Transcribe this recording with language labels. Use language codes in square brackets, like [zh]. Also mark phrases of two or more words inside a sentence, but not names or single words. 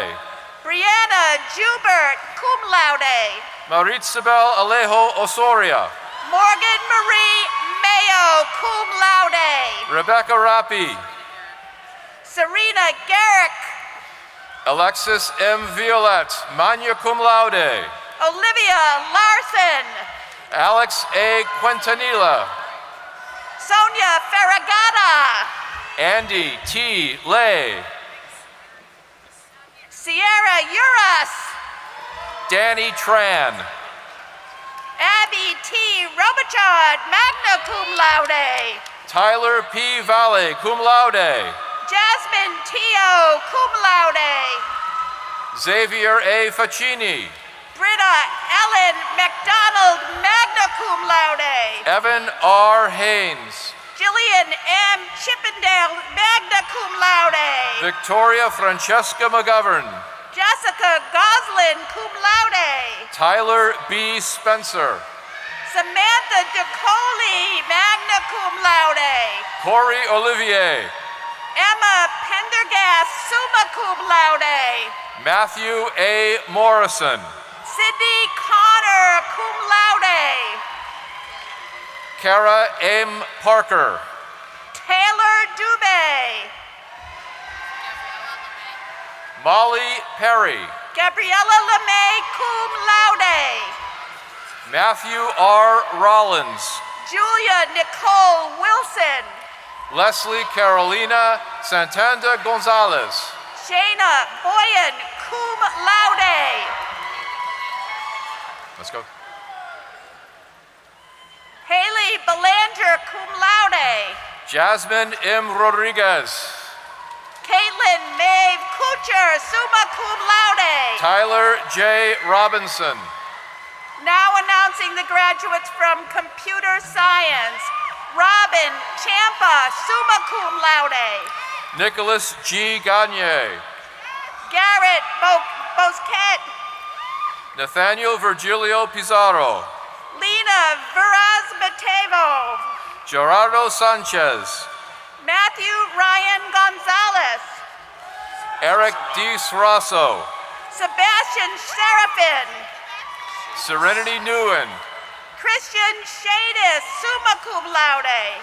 [en] Brianna Jubert, [la] cum laude. [en] Marisabel Alejo Osoria. Morgan Marie Mayo, [la] cum laude. [en] Rebecca Rappi. Serena Garrick. Alexis M. Violette, [la] magna cum laude. [en] Olivia Larson. Alex A. Quintanilla. Sonia Farragata. Andy T. Lay. Sierra Uras. Danny Tran. Abby T. Robichaud, [la] magna cum laude. [en] Tyler P. Valle, [la] cum laude. [en] Jasmine Tio, [la] cum laude. [en] Xavier A. Facchini. Britta Ellen McDonald, [la] magna cum laude. [en] Evan R. Haynes. Jillian M. Chippendale, [la] magna cum laude. [en] Victoria Francesca McGovern. Jessica Goslin, [la] cum laude. [en] Tyler B. Spencer. Samantha DeColi, [la] magna cum laude. [en] Corey Olivier. Emma Pendergast, [la] summa cum laude. [en] Matthew A. Morrison. Sydney Connor, [la] cum laude. [en] Kara M. Parker. Taylor Dubé. Molly Perry. Gabriella LeMay, [la] cum laude. [en] Matthew R. Rollins. Julia Nicole Wilson. Leslie Carolina Santander Gonzalez. Shayna Boyan, [la] cum laude. [en] Let's go. Haley Belanger, [la] cum laude. [en] Jasmine M. Rodriguez. Caitlin Maeve Kucher, [la] summa cum laude. [en] Tyler J. Robinson. Now announcing the graduates from Computer Science. Robin Champa, [la] summa cum laude. [en] Nicholas G. Gagne. Garrett Bosquet. Nathaniel Virgilio Pizarro. Lena Viraz Matevo. Gerardo Sanchez. Matthew Ryan Gonzalez. Eric D. Sarasso. Sebastian Serafin. Serenity Nguyen. Christian Shadis, [la] summa cum laude.